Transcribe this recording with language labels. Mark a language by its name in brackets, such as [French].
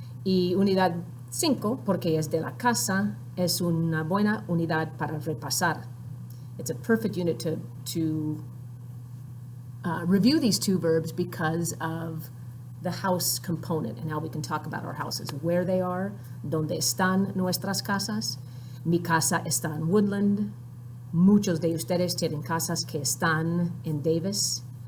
[Spanish] Y unidad 5, porque es de la casa, es una buena unidad para repasar. [English] It's a perfect unit to review these two verbs because of the house component and how we can talk about our houses, where they are, [Spanish] donde están nuestras casas. Mi casa está en Woodland. Muchos de ustedes tienen casas que están en Davis.